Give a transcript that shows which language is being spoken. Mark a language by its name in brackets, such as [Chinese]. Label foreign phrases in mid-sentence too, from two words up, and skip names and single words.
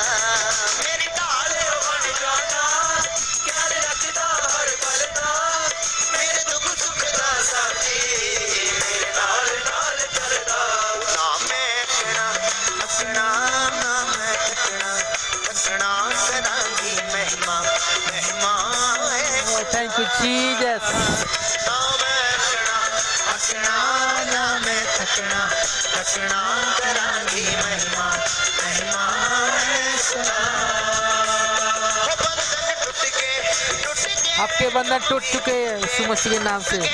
[Punjabi] ਮੇਰੀ ਢਾਲ ਬਣ ਜਾਂਦਾ ਖ਼ਿਆਲ ਰੱਖਦਾ ਹਰ ਪਲ ਦਾ ਮੇਰੇ ਦੁੱਖ ਸੁੱਖ ਦਾ ਸਾਥੀ ਮੇਰੇ ਨਾਲ ਨਾਲ ਚੱਲਦਾ। ਨਾ ਮੈਂ ਥੱਕਣਾ ਨਾ ਮੈਂ ਥੱਕਣਾ ਕਰਾਂਗੀ ਮਹਿਮਾ ਮਹਿਮਾ ਹੈ। [English] Thank you Jesus. [Punjabi] ਨਾ ਮੈਂ ਥੱਕਣਾ ਨਾ ਮੈਂ ਥੱਕਣਾ ਕਰਾਂਗੀ ਮਹਿਮਾ ਮਹਿਮਾ ਹੈ ਖ਼ੁਦਾ। [Hindi] हो बंधन टूट गए आपके बंधन टूट चुके हैं यीशु मसीह के नाम से।